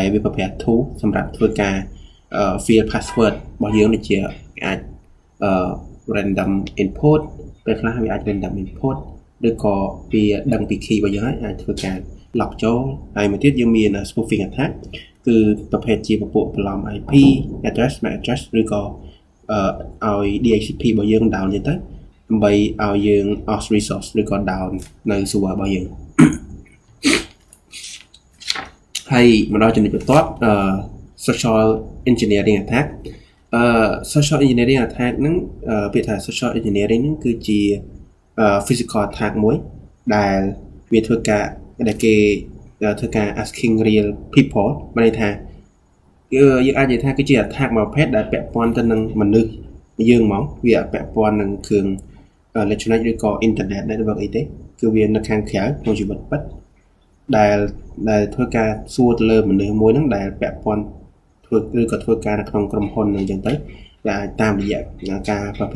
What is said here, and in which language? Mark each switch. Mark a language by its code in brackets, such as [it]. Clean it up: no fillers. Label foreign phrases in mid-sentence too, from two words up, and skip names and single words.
[km] វាប្រភេទ tool សម្រាប់ធ្វើការ [en] fill password [km] របស់យើងដូចជាអាច [en] random input [km] ពេលខ្លះវាអាច [en] random input [km] ឬក៏វាដឹងពី key របស់យើងហើយអាចធ្វើការ lock ចូលហើយមួយទៀតយើងមាន [en] spoofing attack [km] គឺប្រភេទជាពពួកបន្លំ [en] IP address MAC address [km] ឬក៏ឲ្យ DHCP របស់យើង down ទៅដើម្បីឲ្យយើង [en] off resource [km] ឬក៏ down នៅ server របស់យើង ហើយមកដល់ចំណុចបន្ទាប់ [en] social engineering attack social engineering attack [km] ហ្នឹងពាក្យថា [en] social engineering [km] ហ្នឹងគឺជា [en] physical attack [km] មួយដែលវាធ្វើការដែលគេធ្វើការ [en] asking real people [km] មានន័យថាយើងអាចនិយាយថាគឺជា attack មួយប្រភេទដែលពាក់ព័ន្ធ ទៅនឹងមនុស្សយើងហ្មងវាពាក់ព័ន្ធនឹងគ្រឿង electronic ឬក៏ [en] internet network [km] អីទេគឺវានៅខាងក្រៅក្នុងជីវិតពិតដែលធ្វើការសួរទៅលើ មនុស្សមួយហ្នឹងដែលពាក់ព័ន្ធធ្វើឬក៏ធ្វើការនៅក្នុងក្រុមហ៊ុនហ្នឹងអញ្ចឹងទៅដែលតាមរយៈការប្រើប្រា